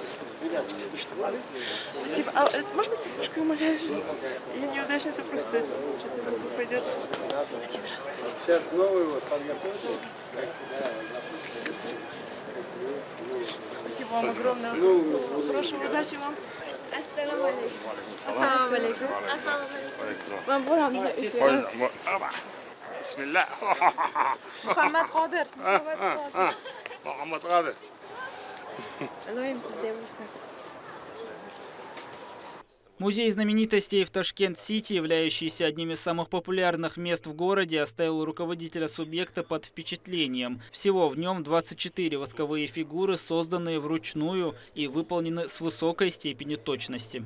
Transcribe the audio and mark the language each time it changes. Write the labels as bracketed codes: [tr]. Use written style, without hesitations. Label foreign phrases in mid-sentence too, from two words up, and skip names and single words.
[ru] Спасибо. А можно со вспышкой, умоляю? Я неудачница, просто что-то тут пойдет. Один раз. Сейчас новый вот подготовьте. Спасибо вам огромное. Прошу, удачи вам. [ar] السلام عليكم. السلام عليكم. السلام عليكم. Вам бурамда. Bismillah. Muhammad Qadir. Muhammad Qadir. [kk] Алоим сізден. [ru] Музей знаменитостей в Ташкент-Сити, являющийся одним из самых популярных мест в городе, оставил руководителя субъекта под впечатлением. Всего в нем 24 восковые фигуры, созданные вручную и выполнены с высокой степенью точности.